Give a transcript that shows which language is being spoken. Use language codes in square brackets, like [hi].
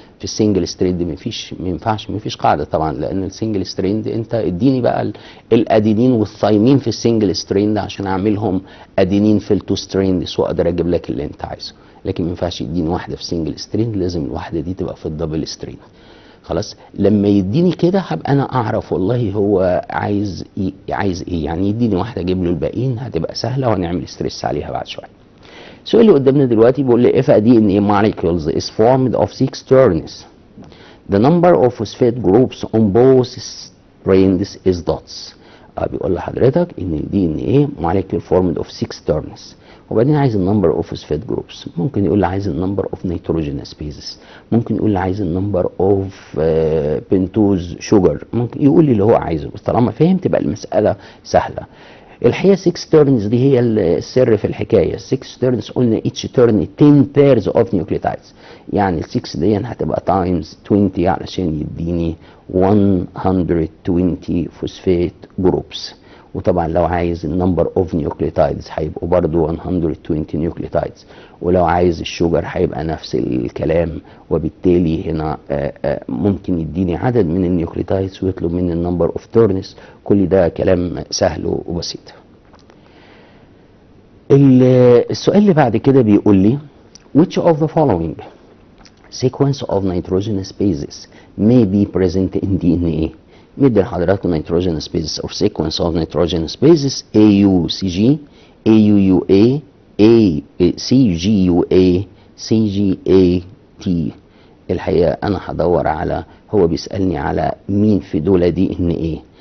[ar] في السنجل ستريند ما ينفعش قاعده طبعا، لان السنجل ستريند انت اديني بقى الادينين والثايمين في السنجل ستريند عشان اعملهم ادينين في التو ستريندز واقدر اجيب لك اللي انت عايزه، لكن ما ينفعش يديني واحده في سنجل ستريند، لازم الواحده دي تبقى في الدبل ستريند. خلاص لما يديني كده هبقى انا اعرف والله هو عايز ايه، يعني يديني واحده اجيب له الباقيين، هتبقى سهله وهنعمل ستريس عليها بعد شويه. السؤال اللي قدامنا دلوقتي بيقول لي [en] if a DNA molecules is formed of 6 turns the number of phosphate groups on both strands is dots. [ar] بيقول لحضرتك ان الدي ان ايه [en] molecule formed of 6 turns، [ar] وبعدين عايز النمبر اوف فوسفات جروبس، ممكن يقول لي عايز النمبر اوف نيتروجينوس بيزز، ممكن يقول لي عايز النمبر اوف بنتوز شوجر، ممكن يقول لي اللي هو عايزه، بس طالما فاهم تبقى المساله سهله. الحقيقه 6 تيرنز دي هي السر في الحكايه. 6 تيرنز قلنا [en] each turn 10 pairs of nucleotides، [ar] يعني ال 6 دي هتبقى تايمز 20 علشان يديني 120 فوسفات جروبس. وطبعا لو عايز النمبر اوف نيوكليوتايدز هيبقوا برضو 120 نيوكليوتايدز، ولو عايز الشوجر هيبقى نفس الكلام، وبالتالي هنا ممكن يديني عدد من النيوكليوتايدز ويطلب مني النمبر اوف تورنز. كل ده كلام سهل وبسيط. السؤال اللي بعد كده بيقول لي [en] which of the following sequence of nitrogenous bases may be present in DNA؟ [ar] مدي لحضراتكم [en] Nitrogen species او sequence of nitrogen species AUCG AUUA CGUA CGAT. [ar] الحقيقة انا هدور على، هو بيسألني على مين في دول دي ان ايه.